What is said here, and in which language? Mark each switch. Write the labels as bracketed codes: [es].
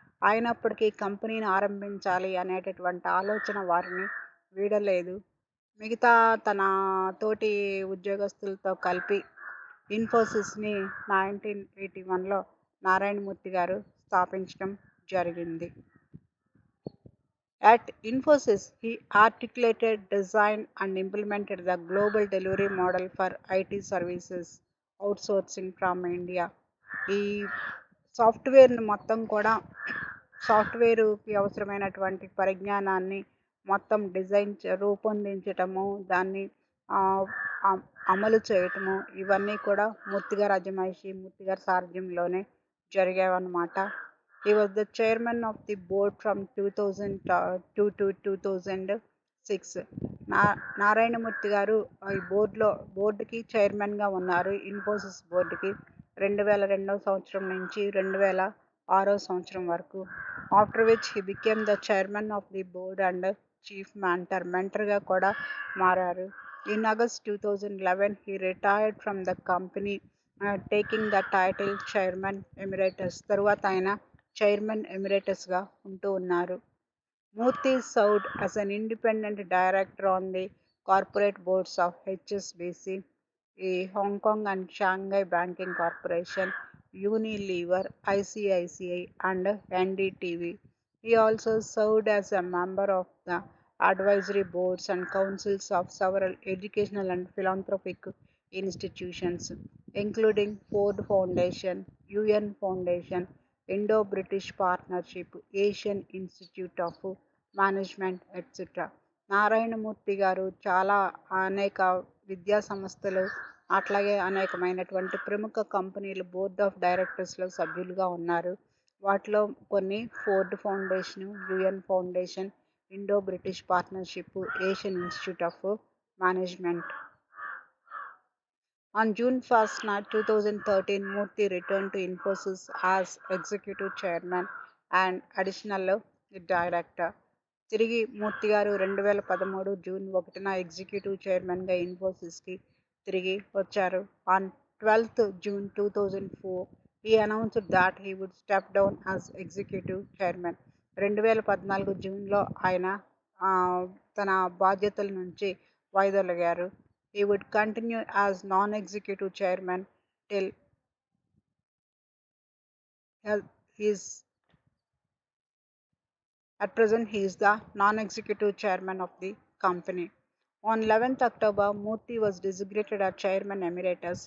[te] అయినప్పటికీ కంపెనీని ఆరంభించాలి అనేటటువంటి ఆలోచన వారిని వీడలేదు. మిగతా తన తోటి ఉద్యోగస్తులతో కలిపి ఇన్ఫోసిస్ని 1981లో నారాయణమూర్తి గారు స్థాపించడం జరిగింది. [en] At Infosys, he articulated, designed, and implemented the global delivery model for IT services outsourcing from India. [te] ఈ సాఫ్ట్వేర్ని మొత్తం కూడా సాఫ్ట్వేర్కి అవసరమైనటువంటి పరిజ్ఞానాన్ని మొత్తం రూపొందించటము, దాన్ని అమలు చేయటము, ఇవన్నీ కూడా మూర్తిగారి అజమాయిషి, మూర్తిగారి సారథ్యంలోనే జరిగాయన్నమాట. [en] He was the chairman of the board from 2002 to 2006. [te] Narayanamurthy గారు ఈ బోర్డుకి చైర్మన్గా ఉన్నారు. ఇన్ఫోసిస్ బోర్డుకి 2002 సంవత్సరం నుంచి 2006 సంవత్సరం వరకు. [en] after which he became the chairman of the board and chief మెంటర్గా [te] కూడా మారారు. [en] In August 2011, he retired from the company, taking the title Chairman Emeritus. [te] తరువాత ఆయన చైర్మన్ ఎమిరేటస్గా ఉంటూ ఉన్నారు. [en] Murthy served as an independent director on the corporate boards of HSBC, Hong Kong and Shanghai Banking Corporation, Unilever, ICICI, and NDTV. He also served as a member of the advisory boards and councils of several educational and philanthropic institutions, including Ford Foundation, UN Foundation, Indo-British Partnership, Asian Institute of Management, etc. [te] Narayanamurthy గారు చాలా అనేక విద్యా సంస్థలు అట్లాగే అనేకమైనటువంటి ప్రముఖ కంపెనీలు board of డైరెక్టర్స్లో సభ్యులుగా ఉన్నారు. వాటిలో కొన్ని Ford foundation, UN foundation, Indo British partnership, Asian institute of management. [en] On June 1, 2013, Murthy returned to Infosys as executive chairman and additional director. [te] తిరిగి మూర్తి గారు 2013 జూన్ 1న ఎగ్జిక్యూటివ్ చైర్మన్గా ఇన్ఫోసిస్కి తిరిగి వచ్చారు. [en] On 12th June 2004, he announced that he would step down as executive chairman. [te] 2014 జూన్లో ఆయన తన బాధ్యతల నుంచి వైదొలగారు. [en] He would continue as non-executive chairman till his at present he is the non-executive chairman of the company. On 11th October, Murthy was designated as chairman emeritus.